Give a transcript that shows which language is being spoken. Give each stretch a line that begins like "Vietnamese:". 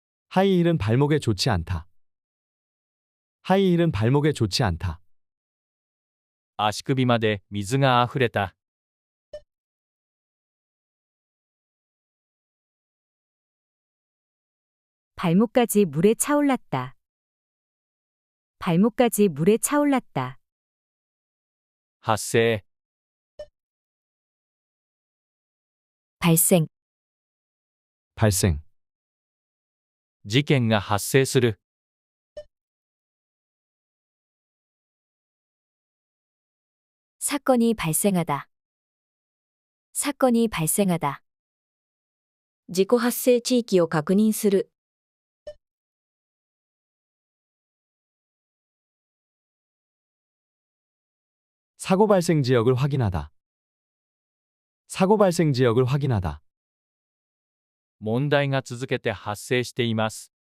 Korean: 하이힐은 발목에 좋지 않다. 하이힐은 발목에 좋지 않다.
Japanese: 足首まで水があふれた。
Korean: 발목까지 물에 차올랐다. 발목까지 물에 차올랐다.
Japanese: 発生。
Korean: 발생. 발생.
Japanese: 事件が発生する。
Korean: 사건이 발생하다. 사건이 발생하다.
Japanese: 自己発生地域を確認する。
Korean: 사고 발생 지역을 확인하다. 사고 발생 지역을 확인하다.
Japanese: 問題が続けて発生しています。